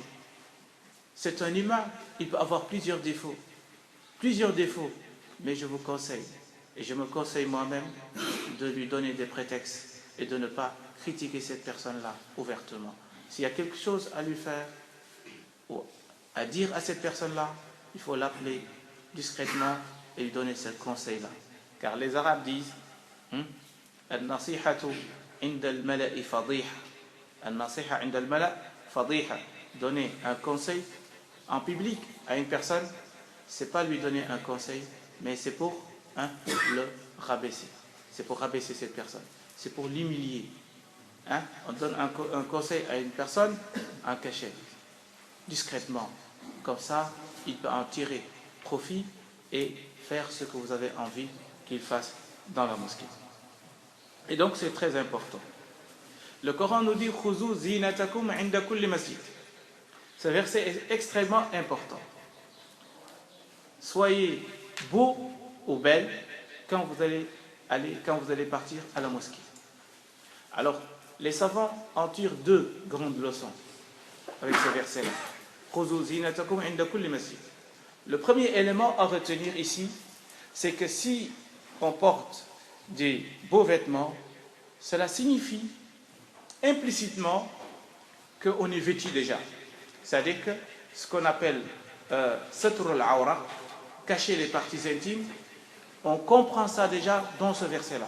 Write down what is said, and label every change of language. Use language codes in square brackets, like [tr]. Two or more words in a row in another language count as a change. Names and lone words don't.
[fr] C'est un humain, il peut avoir plusieurs défauts, mais je vous conseille, et je me conseille moi-même, de lui donner des prétextes et de ne pas critiquer cette personne-là ouvertement. S'il y a quelque chose à lui faire ou à dire à cette personne-là, il faut l'appeler discrètement et lui donner ce conseil-là. Car les Arabes disent [ar] النصيحة عند الملأ فضيحة. النصيحة عند الملأ فضيحة. [fr] Donner un conseil en public à une personne, c'est pas lui donner un conseil, mais c'est pour le rabaisser. C'est pour rabaisser cette personne. C'est pour l'humilier. On donne un conseil à une personne en cachette, discrètement. Comme ça, il peut en tirer profit et faire ce que vous avez envie qu'il fasse dans la mosquée. Et donc c'est très important. Le Coran nous dit [ar] خذوا زينتكم عند كل مسجد. [fr] Ce verset est extrêmement important. Soyez beaux ou belles quand vous allez partir à la mosquée. Alors, les savants en tirent 2 grandes leçons avec ce verset-là. [ar] خذوا زينتكم عند كل مسجد. [fr] Le premier élément à retenir ici, c'est que si on porte des beaux vêtements, cela signifie implicitement qu'on est vêtu déjà. C'est-à-dire que ce qu'on appelle [ar] ستر العورة, [fr] cacher les parties intimes, on comprend ça déjà dans ce verset-là.